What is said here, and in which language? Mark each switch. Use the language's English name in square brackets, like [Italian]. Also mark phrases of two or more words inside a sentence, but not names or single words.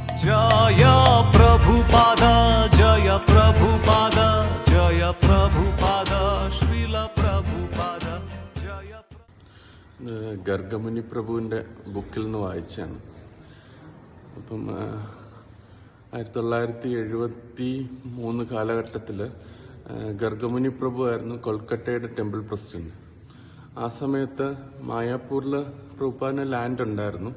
[Hindi] जय प्रभुपाद जय प्रभुपाद जय प्रभुपाद श्रील प्रभुपाद जय. [Malayalam] ഗർഗമുനി പ്രഭുവിൻ്റെ ബുക്കിൽ നിന്ന് വായിച്ചാണ്. അപ്പം 1973 കാലഘട്ടത്തിൽ ഗർഗമുനി പ്രഭു ആയിരുന്നു കൊൽക്കട്ടയുടെ [English] temple president. [Malayalam] ആ സമയത്ത് മായാപൂരിൽ പ്രഭുപാദിന് ലാൻഡ് ഉണ്ടായിരുന്നു.